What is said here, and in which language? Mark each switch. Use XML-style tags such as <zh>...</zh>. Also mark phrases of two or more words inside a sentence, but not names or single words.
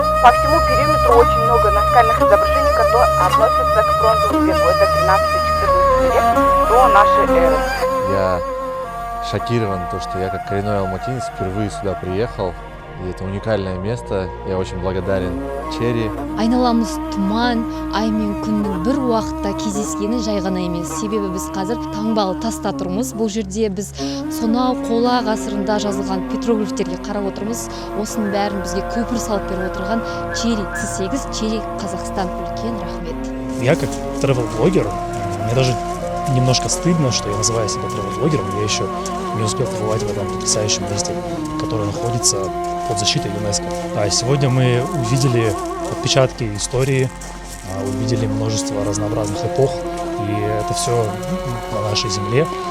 <ru>По всему периметру очень много наскальных изображений, которые относятся к бронзовому веку. Это 13-14 век до нашей эры. Я шокирован, то, что я как коренной алматинец впервые сюда приехал. И это уникальное место. Я очень благодарен Черри.</ru> <kk>Айналамыз тұман, ай мен күннің бір уақытта кездескені жай ғана емес. Себебі біз қазір Тамгалы-Таста тұрмыз. Бұл жерде біз сонау қола ғасырында жазылған петроглифтерге қарап отырмыз. Осының бәрін бізге көпір салып беріп отырған Черри C8, Черри Казахстан. Үлкен рахмет.</kk> <ru>Я как travel-блогер, мне даже немножко стыдно, что я называю себя travel-блогером. Я еще не успел побывать в этом потрясающем месте, которое находится под защитой ЮНЕСКО. А сегодня мы увидели отпечатки истории, увидели множество разнообразных эпох, и это все на нашей земле.</ru>